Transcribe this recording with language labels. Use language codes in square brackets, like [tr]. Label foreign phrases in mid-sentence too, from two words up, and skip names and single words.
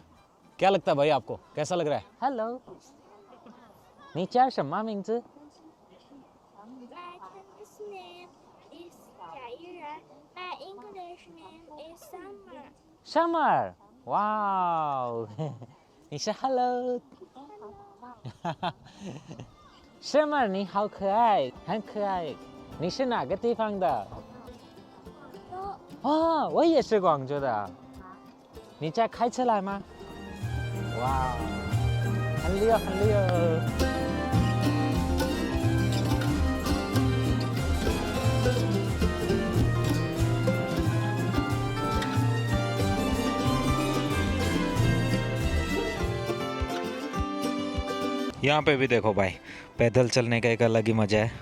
[hi] क्या लगता है भाई आपको, कैसा लग रहा है? हेलो, [zh] 你叫什么名字? [en] My Chinese name is Jia Yuran. My English name is Summer. Summer, [zh] wow. 你是 Hello. Summer 你好可爱，很可爱。你是哪个地方的？哦，我也是广州的。你在开车来吗？哇，很厉害，很厉害。 [hi] यहाँ पे भी देखो भाई, पैदल चलने का एक अलग ही मज़ा है।